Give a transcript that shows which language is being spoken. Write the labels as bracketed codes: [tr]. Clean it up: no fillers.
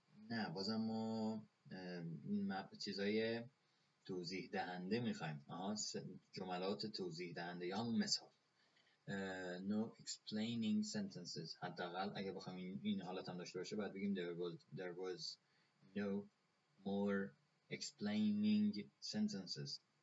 [fa] نه بازم ما چیزای توضیح دهنده میخوایم. جملات توضیح دهنده یا همون مثال. [en] No explaining sentences. [fa] حداقل اگه بخوایم این حالت هم داشته باشه باید بگیم [en] there was no more explaining sentences.